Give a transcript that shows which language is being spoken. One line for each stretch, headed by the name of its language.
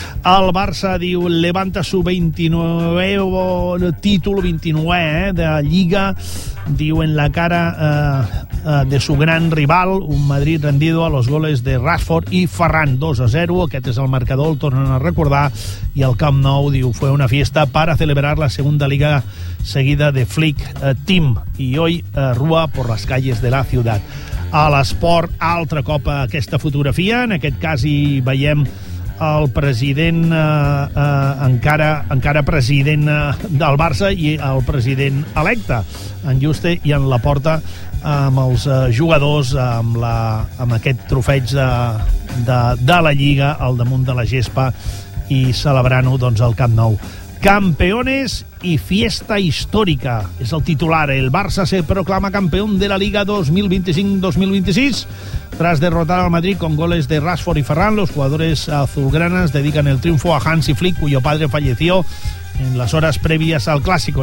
Spanish: El Barça diu levanta su 29 título, 29 de Lliga, diu en la cara de su gran rival, un Madrid rendido a los goles de Rashford i Ferran, 2-0,
Catalan: aquest és el marcador, el tornen a recordar, i el Camp Nou diu
Spanish: fue una fiesta para celebrar la segunda liga seguida de Flick Team, y hoy rúa por las calles de la ciudad.
Catalan: A l'Esport, altre cop aquesta fotografia, en aquest cas hi veiem el president encara president del Barça i el president electe, en Juste, i en Laporta amb els jugadors amb aquest trofeig de la Lliga al damunt de la gespa i celebrant-ho, doncs, al Camp Nou.
Spanish: Campeones y fiesta histórica. Es el titular. El Barça se proclama campeón de la Liga 2025-2026. Tras derrotar al Madrid con goles de Rashford y Ferran, los jugadores azulgranas dedican el triunfo a Hansi Flick, cuyo padre falleció en las horas previas al Clásico.